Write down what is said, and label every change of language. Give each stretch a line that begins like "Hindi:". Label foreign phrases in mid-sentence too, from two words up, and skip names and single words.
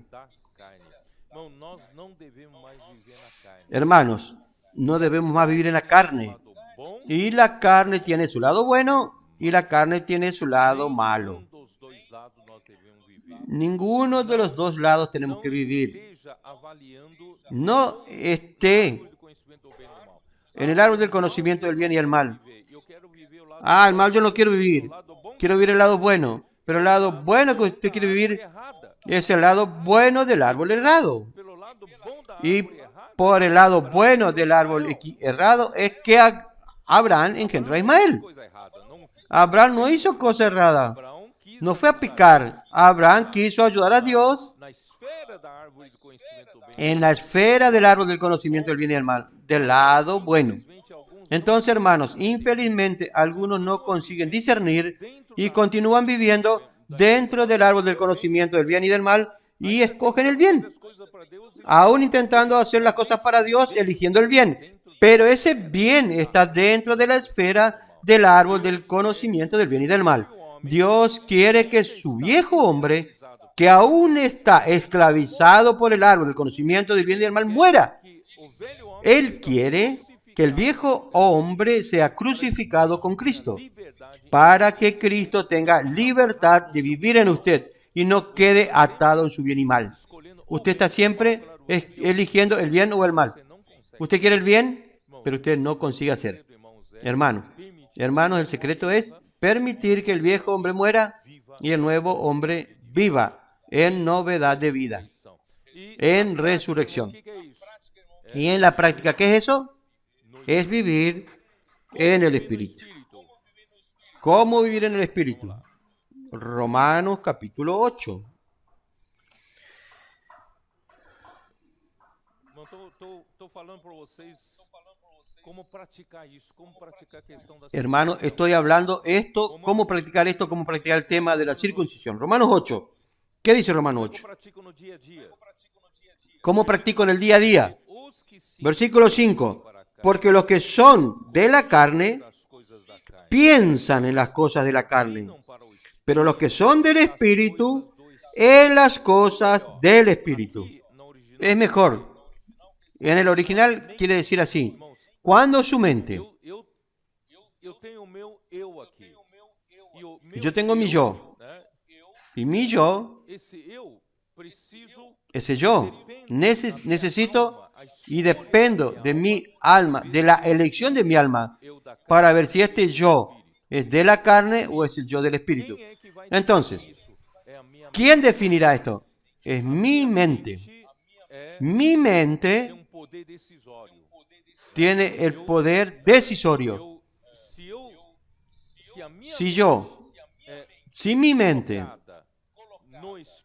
Portuguese: da carne. Irmão, nós não devemos mais viver na carne.
Spanish: Hermanos, no debemos más vivir en la carne.
Portuguese: Lado bom,
Spanish: Y la carne tiene su lado bueno y la carne tiene su lado malo.
Portuguese: Nenhum dos dois lados nós devemos viver.
Spanish: Ninguno de los dos lados tenemos
Portuguese: Não
Spanish: que vivir.
Portuguese: esteja avaliando
Spanish: No esté
Portuguese: o conhecimento do bem e do mal.
Spanish: en el árbol del conocimiento del bien y el mal.
Portuguese: Eu quero viver o lado
Spanish: El mal yo no quiero vivir. Quiero vivir el lado bueno. Pero el lado bueno que usted quiere vivir
Portuguese: errada.
Spanish: es el lado bueno del árbol errado.
Portuguese: Pelo lado bom da
Spanish: Y
Portuguese: árvore errada,
Spanish: por el lado bueno del árbol errado es que Abraham engendró a Ismael.
Portuguese: coisa errada. Não,
Spanish: Abraham no hizo cosa errada.
Portuguese: Abraão quis
Spanish: No fue a picar. Abraham quiso ayudar a Dios
Portuguese: na esfera da árvore do conhecimento do bem.
Spanish: en la esfera del árbol del conocimiento del bien y del mal. Del lado bueno.
Portuguese: Infelizmente, alguns
Spanish: Entonces, hermanos, infelizmente algunos no consiguen discernir y continúan viviendo dentro del árbol del conocimiento del bien y del mal y escogen el bien,
Portuguese: as coisas para Deus
Spanish: aún intentando hacer las cosas para Dios, eligiendo el bien. Pero ese bien está dentro de la esfera del árbol del conocimiento del bien y del mal. Dios quiere que su viejo hombre, que aún está esclavizado por el árbol del conocimiento del bien y del mal, muera.
Portuguese: que o velho homem
Spanish: Él quiere que el viejo hombre sea crucificado con Cristo,
Portuguese: liberdade
Spanish: para que Cristo tenga libertad de vivir en usted y no quede atado en su bien y mal.
Portuguese: escolhendo
Spanish: Usted está siempre eligiendo el bien o el mal.
Portuguese: você não consegue.
Spanish: Usted quiere el bien, pero usted no consigue hacer.
Portuguese: Irmãos,
Spanish: Hermanos, el secreto es permitir que el viejo hombre muera y el nuevo hombre viva en novedad de vida, en resurrección.
Portuguese: que é isso?
Spanish: Y en la práctica, ¿qué es eso? Es vivir en el Espíritu. ¿Cómo vivir en el Espíritu? Romanos capítulo 8.
Portuguese: Estou falando para vocês como praticar isso, como praticar a questão da
Spanish: Hermano, estoy hablando esto, cómo practicar el tema de la circuncisión. Romanos 8. ¿Qué dice Romanos 8?
Portuguese: pratico no dia a dia.
Spanish: ¿Cómo practico en el día a día?
Portuguese: Os que se
Spanish: Versículo 5. Porque los que son de la carne
Portuguese: das coisas da carne
Spanish: piensan en las cosas de la carne,
Portuguese: não para o espírito.
Spanish: pero los que son del Espíritu en las cosas del Espíritu.
Portuguese: Na original,
Spanish: Es mejor. En el original quiere decir así. Cuando su mente,
Portuguese: eu tenho o meu eu aqui. E o meu
Spanish: yo tengo mi yo,
Portuguese: né?
Spanish: y mi yo,
Portuguese: Esse eu preciso
Spanish: ese yo, necesito y dependo de mi alma, de la elección de mi alma,
Portuguese: eu da carne.
Spanish: para ver si este yo es de la carne o es el yo del Espíritu.
Portuguese: Quem é que vai
Spanish: Entonces,
Portuguese: definir isso? É a minha
Spanish: ¿quién definirá esto? Es mi mente.
Portuguese: mente.
Spanish: Mi
Portuguese: Tem
Spanish: mente
Portuguese: poder decisório.
Spanish: tiene el poder decisorio.
Portuguese: Se a minha
Spanish: Si yo, si mi mente
Portuguese: colocada no espírito,